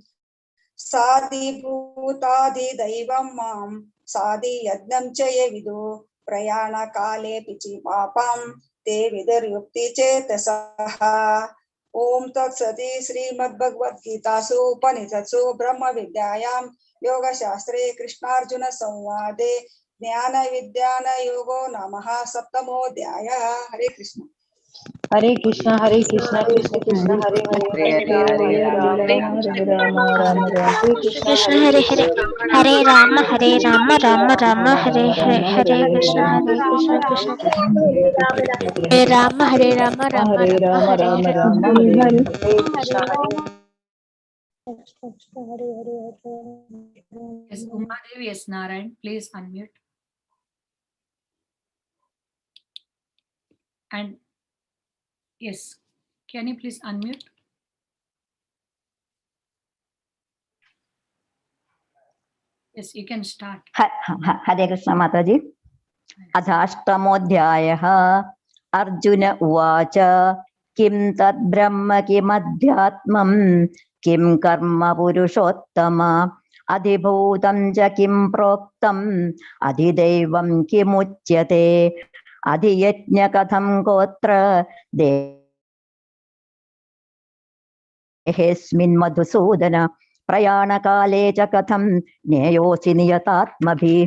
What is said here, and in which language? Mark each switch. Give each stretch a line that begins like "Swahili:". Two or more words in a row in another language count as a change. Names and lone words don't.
Sanskrit: साधिभूताधिदैवं मां साधि यज्ञं च ये विदु प्रयाण काले पिचि पापं ते विदुर्युक्ति चेतसः ओम तत्सति श्रीमद्भगवद्गीतासु उपनिषत्सु ब्रह्म विद्यायां योगशास्त्रे कृष्णार्जुन संवादे ज्ञान विज्ञान योगो नामः सप्तमोऽध्यायः। हरे कृष्ण कृष्ण कृष्ण कृष्ण हरे हरे हरे राम हरे राम राम राम कृष्ण हरे हरे हरे राम राम राम हरे हरे हरे कृष्ण कृष्ण हरे राम राम राम हरे राम राम राम हरे हरे कृष्ण हरे
English: Yes, Uma Devi, yes, Narayan, please unmute. And yes, can you please unmute? Yes, you can start.
Sanskrit: हरे कृष्ण माताजी। अथाष्टमोऽध्यायः। अर्जुन उवाच किं तद्ब्रह्म किमध्यात्मम् किं कर्म पुरुषोत्तम अधिभूतं च किं प्रोक्तम् अधिदैवं किमुच्यते अधियज्ञ कथं गोत्र देहेऽस्मिन् मधुसूदन प्रयाणकाले च कथं ज्ञेयोऽसि नियतात्मभिः।